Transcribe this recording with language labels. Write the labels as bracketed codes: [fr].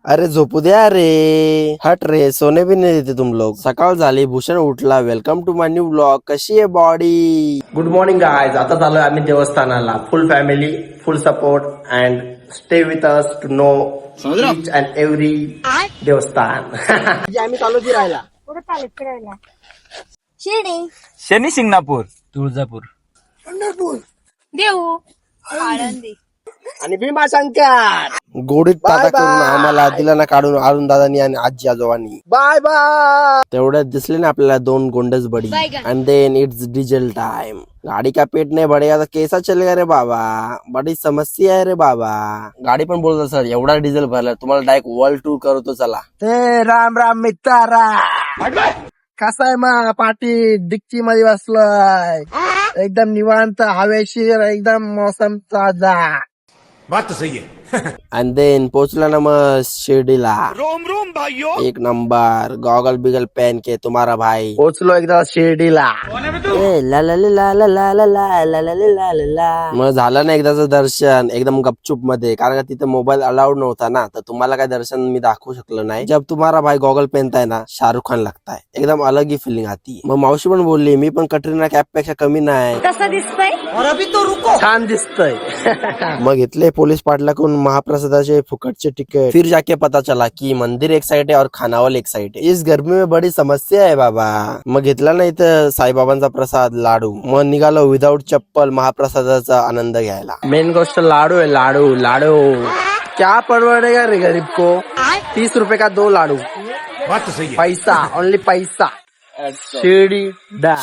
[mr] अरे झोपू द्या रे, हट रे, [hi] सोने भी नहीं देते तुम लोग. [mr] सकाळ झाली, भूषण उठला. [en] Welcome to my new blog. [mr] कशी आहे बॉडी? [en] Good morning guys. [mr] आता चालू आम्ही देवस्थानाला. [en] Full family, full support and stay with us to know each and every देवस्थान. [mr] आम्ही चालू फिरायला. कुठे चालेल फिरायला? शिर्डी, शनी शिंगणापूर, तुळजापूर, देऊ, आळंदी. आणि भीमाशंकर. गोडीत टाटा करून आम्हाला दिला ना काढून अरुण दादानी आणि आजी आजोबांनी. Bye bye. तेवढ्यात दिसले ना आपल्याला दोन गोंडस बडी. [en] And then it's diesel time. [hi] गाड़ी का पेट नहीं बढ़ेगा तो कैसा चलेगा रे बाबा, बड़ी समस्या है रे बाबा. [mr] गाडी पण बोलतो सर एवढा डिझेल भरला तुम्हाला डायरेक्ट वर्ल्ड टूर करतो चला. ते राम राम मित्रारा. कसा आहे मग पाठी डिक्की मध्ये बसलोय एकदम निवांत हवेशीर एकदम मौसम ताजा. [hi] बात तो सही है. [en] and then [mr] पोहोचला ना मग शिर्डीला. [hi] रोम रोम भाइयों. एक नंबर गॉगल बिगल पहन के तुम्हारा भाई [mr] पोचलो एकदा शिर्डीला. ला ला ला ला ला ला ला ला ला ला ला ला ला. मग झालं ना एकदाच दर्शन एकदम गपचूप मध्ये, कारण का तिथे मोबाईल अलाउड नव्हता ना, तर तुम्हाला काय दर्शन मी दाखवू शकलो नाही. [hi] जब तुम्हारा भाई गॉगल पहनताय ना शाहरुख खान लागताय, एकदम अलग ही फिलिंग आती. [mr] मग मावशी पण बोलली मी पण कटरीना कॅफ पेक्षा कमी नाही. कसं दिसतंय? छान दिसतंय. मग घेतले पोलीस पाटलाकडून महाप्रसादाचे फुकटचे तिकीट. [hi] फिर जाके पता चला की मंदिर एक साइड है और खानावळ एक साइड है. इस गर्मी में बड़ी समस्या है बाबा. [mr] मग घेतला ना इथं साईबाबांचा प्रसाद लाडू. मग निघालो विदाऊट चप्पल महाप्रसादाचा आनंद घ्यायला. [hi] मेन गोष्ट लाडू है. लाडू लाडू क्या परवडेगा रे गरीब को. 30 रुपए का 2 लाडू. बात तो सही है. पैसा ओनली पैसा. शिर्डी डा.